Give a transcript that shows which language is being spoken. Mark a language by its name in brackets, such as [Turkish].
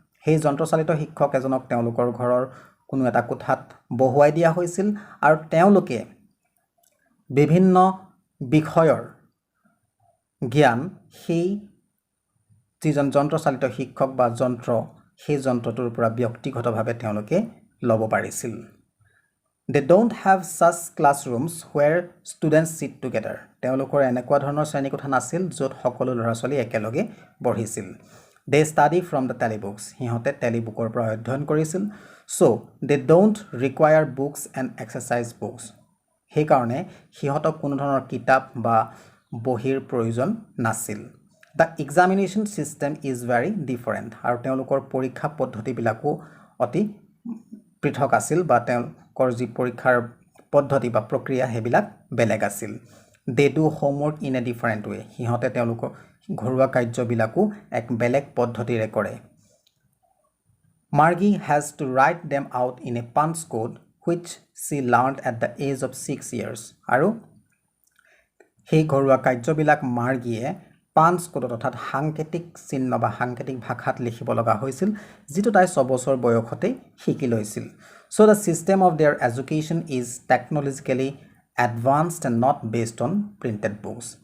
[Assamese] সেই যন্ত্ৰচালিত শিক্ষক এজনক তেওঁলোকৰ ঘৰৰ কোনো এটা কোঠাত বহুৱাই দিয়া হৈছিল আৰু তেওঁলোকে বিভিন্ন বিষয়ৰ জ্ঞান সেই যিজন যন্ত্ৰচালিত শিক্ষক বা সেই যন্ত্ৰটোৰ পৰা ব্যক্তিগতভাৱে তেওঁলোকে ল'ব পাৰিছিল [English] They don't have such classrooms where students sit together. [Assamese] তেওঁলোকৰ এনেকুৱা ধৰণৰ শ্ৰেণীকোঠা নাছিল য'ত সকলো ল'ৰা ছোৱালী একেলগে পঢ়িছিল [English] They study from the telebooks. [Assamese] সিহঁতে টেলিবুকৰ পৰা অধ্যয়ন কৰিছিল [English] So they don't require books and exercise books. [Assamese] সেইকাৰণে সিহঁতক কোনো ধৰণৰ কিতাপ বা বহিৰ প্ৰয়োজন নাছিল [English] The examination system is very different. [Assamese] আৰু তেওঁলোকৰ পৰীক্ষা পদ্ধতিবিলাকো অতি পৃথক আছিল বা তেওঁলোকৰ যি পৰীক্ষাৰ পদ্ধতি বা প্ৰক্ৰিয়া হেবিলাক বেলেগ আছিল [English] They do homework in a different way. [Assamese] সিহঁতে তেওঁলোকৰ ঘৰুৱা কাৰ্যবিলাকো এক বেলেগ পদ্ধতিৰে কৰে [English] Margie has to write them out in a punch code which she learned at the age of 6 years. [Assamese] আৰু সেই ঘৰুৱা কাৰ্যবিলাক মাৰ্গীয়ে পাঞ্চ কোডত অৰ্থাৎ সাংকেতিক চিহ্ন বা সাংকেতিক ভাষাত লিখিব লগা হৈছিল যিটো তাই 6 বছৰ বয়সতে শিকি লৈছিল [English] So the system of their education is technologically advanced and not based on printed books.